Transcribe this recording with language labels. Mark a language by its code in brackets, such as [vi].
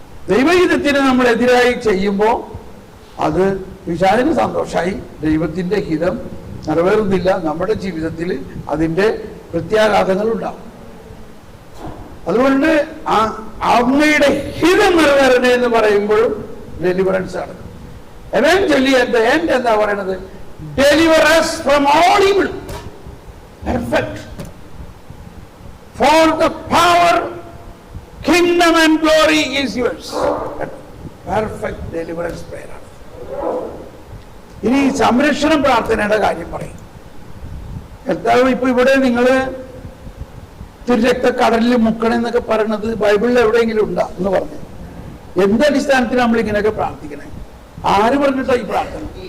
[ml] ദൈവഹിതത്തിന് നമ്മൾ എതിരായി ചെയ്യുമ്പോൾ അത് പിശാചിന് സന്തോഷമായി, ദൈവത്തിന്റെ ഹിതം നിറവേറുന്നില്ല, നമ്മുടെ ജീവിതത്തിൽ അതിന്റെ പ്രത്യാഘാതങ്ങൾ ഉണ്ടാവും. അതുകൊണ്ട് അങ്ങയുടെ ഹിതം നിറവേറണേ എന്ന് പറയുമ്പോഴും ഡെലിവറൻസ് ആണ്. [en] Eventually at the end എന്താ പറയണത്? Deliver us from all evil. Perfect. For the power, kingdom and glory is yours. Perfect deliverance prayer. [ml] ഇനി സംരക്ഷണ പ്രാർത്ഥനയുടെ കാര്യം പറയും. കർത്താവ് ഇപ്പൊ ഇവിടെ നിങ്ങള് തിരുരക്തക്കടലിൽ മുക്കണെന്നൊക്കെ പറയണത് ബൈബിളിൽ എവിടെയെങ്കിലും ഉണ്ടോ എന്ന് പറഞ്ഞു. എന്തടിസ്ഥാനത്തിൽ നമ്മൾ ഇങ്ങനെയൊക്കെ പ്രാർത്ഥിക്കണേ? ആര് പറഞ്ഞിട്ടാ ഈ പ്രാർത്ഥന?